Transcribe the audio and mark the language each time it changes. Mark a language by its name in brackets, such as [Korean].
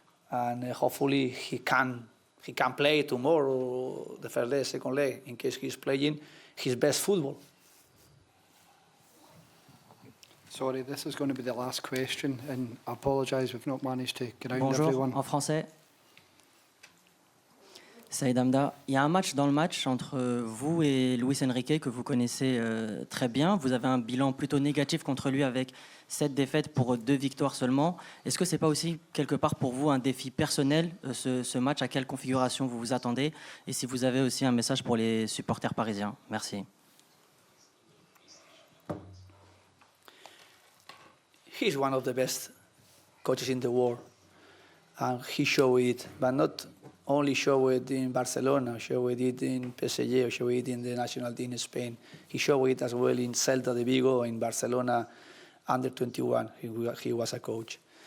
[English] And hopefully he can play tomorrow, the first leg, second leg, in case he's playing his best football. Sorry, this is going to be the last question, and I apologise we've not managed to get around [French] Bonjour, [English] everyone. [French] en français. Saïd Hamda, il y a un match dans le match entre vous et Luis Enrique que vous connaissez très bien. Vous avez un bilan plutôt négatif contre lui avec 7 défaites pour 2 victoires seulement. Est-ce que ce n'est pas aussi quelque part pour vous un défi personnel, ce match? À quelle configuration vous vous attendez? Et si vous avez aussi un message pour les supporters parisiens? Merci. [English] He's one of the best coaches in the world, and he showed it, but not only showed it in Barcelona, showed it in PSG, or showed it in the national team in Spain. He showed it as well in Celta de Vigo, in Barcelona, under 21. He was a coach.